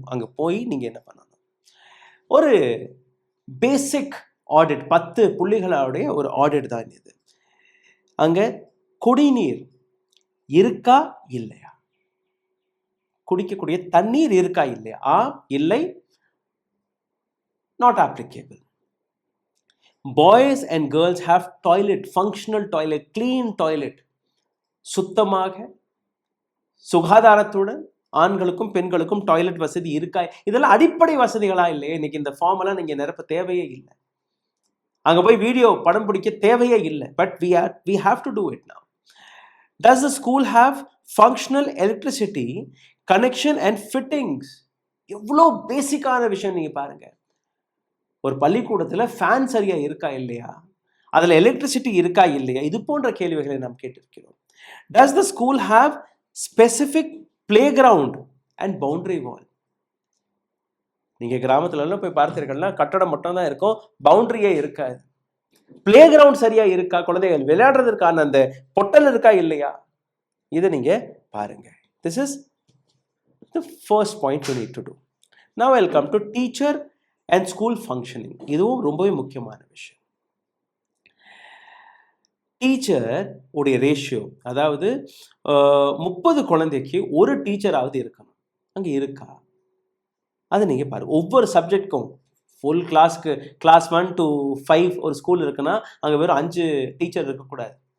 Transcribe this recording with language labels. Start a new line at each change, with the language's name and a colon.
Tamil: அங்கே போய் நீங்கள் என்ன பண்ணணும்? ஒரு பேசிக் ஆடிட், 10 புள்ளிகளுடைய ஒரு ஆடிட் தான் இது. அங்கே குடிநீர் இருக்கா இல்லையா, குடிக்கக்கூடிய தண்ணீர் இருக்கா இல்லையா, இல்லை,
English: not applicable. Boys and girls have toilet, functional toilet, clean toilet,
Tamil: சுத்தமாக சுகாதாரத்துடன் ஆண்களுக்கும் பெண்களுக்கும் டாய்லெட் வசதி இருக்கா? இதெல்லாம் அடிப்படை வசதிகளா இல்லையே? இன்னைக்கு இந்த ஃபார்ம் எல்லாம் நீங்க நிரப்ப தேவையே இல்லை. அங்க போய் வீடியோ படம் பிடிக்க தேவையே இல்லை. But
English: we have to do it now. Does the school have functional electricity connection and fittings?
Tamil: எவ்வளோ பேசிக்கான விஷயம் நீங்க பாருங்க. ஒரு பள்ளிக்கூடத்துல ஃபேன் சரியா இருக்கா இல்லையா, அதுல எலக்ட்ரிசிட்டி இருக்கா இல்லையா, இது போன்ற கேள்விகளை நாம் கேட்டிருக்கிறோம்.
English: Does the school have specific playground and boundary wall?
Tamil: நீங்க கிராமத்துல எல்லாம் போய் பார்த்தீர்கள்னா கட்டடம் மட்டும் தான் இருக்கும், பவுண்டரியே இருக்காது. பிளே கிரவுண்ட் சரியா இருக்கா, குழந்தைகள் விளையாடுறதுக்கான அந்த பொட்டல் இருக்கா இல்லையா, இதை நீங்க பாருங்க.
English: This is the first point you need to do. Now I'll come to teacher and school functioning.
Tamil: இதுவும் ரொம்பவே முக்கியமான விஷயம். டீச்சர் உடைய ரேஷியோ, அதாவது 30 குழந்தைக்கு ஒரு டீச்சராவது இருக்கணும். அங்க இருக்கா, அதை நீங்க பாருங்க. ஒவ்வொரு சப்ஜெக்ட்க்கும் ஃபுல் கிளாஸ்க்கு கிளாஸ் 1 to 5 ஒரு ஸ்கூல் இருக்குன்னா அங்க வெறும் 5 டீச்சர் இருக்கக்கூடாது.